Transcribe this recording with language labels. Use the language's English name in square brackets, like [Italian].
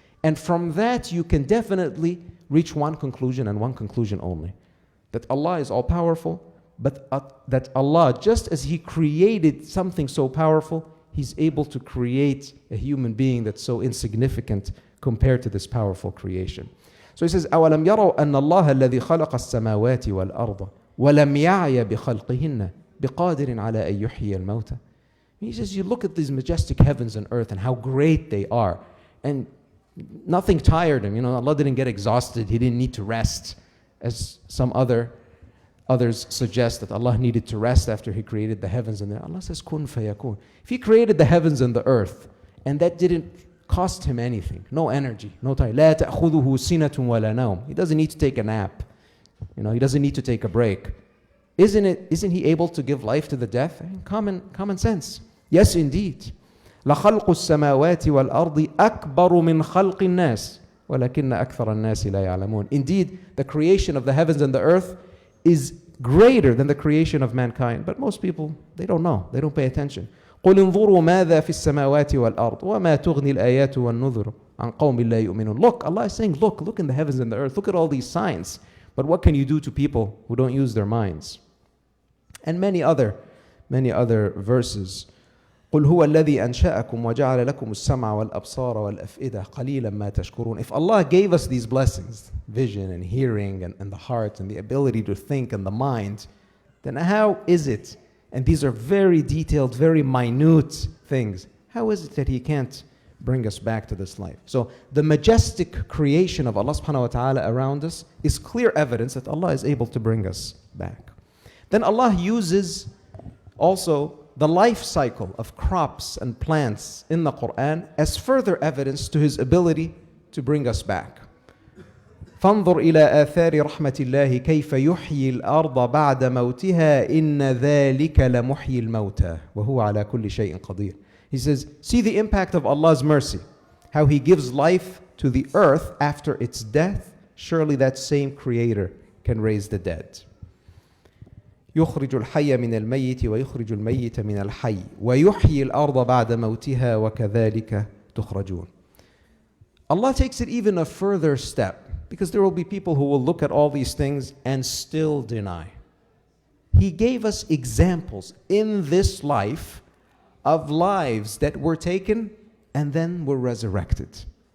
[English] And from that, you can definitely reach one conclusion and one conclusion only. That Allah is all-powerful, but that Allah, just as He created something so powerful, He's able to create a human being that's so insignificant compared to this powerful creation. So He says, [Arabic] أَوَلَمْ يَرَوْا أَنَّ اللَّهَ الَّذِي خَلَقَ السَّمَاوَاتِ وَالْأَرْضَ وَلَمْ يَعْيَ بِخَلْقِهِنَّ بِقَادِرٍ عَلَىٰ أَن يُحْيِيَ الْمَوْتَى. [English] He says, you look at these majestic heavens and earth and how great they are. And nothing tired him. Allah didn't get exhausted. He didn't need to rest. As some others suggest that Allah needed to rest after He created the heavens and the earth. Allah says, kun fayakun. If He created the heavens and the earth, and that didn't cost Him anything, no energy, no time. [Arabic] لا تأخذه سنة ولا نوم. [English] He doesn't need to take a nap. He doesn't need to take a break. Isn't He able to give life to the deaf? Common sense. Yes, indeed. [Arabic] لخلق السماوات والأرض أكبر من خلق الناس ولكن أكثر الناس لا يعلمون. [English] Indeed, the creation of the heavens and the earth is greater than the creation of mankind. But most people, they don't know. They don't pay attention. [Arabic] قل انظروا ماذا في السماوات والأرض وما تغني الآيات والنذر عن قوم لا يؤمنون. [English] Look, Allah is saying, look in the heavens and the earth. Look at all these signs. But what can you do to people who don't use their minds? And many other verses. [Arabic] قل هو الذي أنشأكم وجعل لكم السمع والأبصار والأفئدة قليلا ما تشكرون. [English] If Allah gave us these blessings, vision and hearing and the heart and the ability to think and the mind, then how is it, and these are very detailed, very minute things, how is it that He can't bring us back to this life? So the majestic creation of Allah subhanahu wa ta'ala around us is clear evidence that Allah is able to bring us back. Then Allah uses also the life cycle of crops and plants in the Qur'an as further evidence to His ability to bring us back. [Arabic] فانظر إلى آثار رحمة الله كيف يحيي الأرض بعد موتها إن ذلك لمحيي الموتى وهو على كل شيء قدير. [English] He says, see the impact of Allah's mercy, how He gives life to the earth after its death. Surely that same Creator can raise the dead. [Arabic] يخرج الحي من الميت ويخرج الميت من الحي ويحيي الأرض بعد موتها وكذلك تخرجون. [English] Allah takes it even a further step, because there will be people who will look at all these things and still deny. He gave us examples in this life of lives that were taken and then were resurrected.